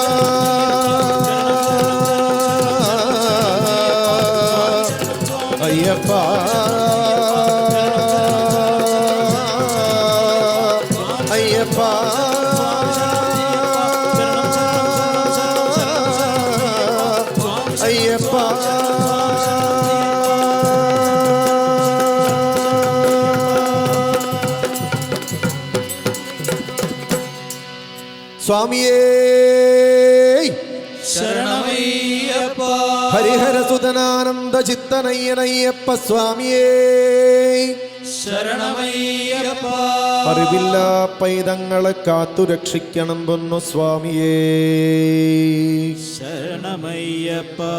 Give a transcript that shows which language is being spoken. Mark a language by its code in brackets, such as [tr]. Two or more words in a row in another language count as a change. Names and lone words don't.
[ta] ஐயப்பா ஐயப்பா ஐயப்பா சுவாமியே சரணமையப்பா ஹரிஹர சுதனானந்த சித்தனையனையப்ப சுவாமியே [ml] ശരണമയ്യപ്പ അറിവില്ല പൈതങ്ങളെ കാത്തു രക്ഷിക്കണം പൊന്നു സ്വാമിയേ ശരണമയ്യപ്പ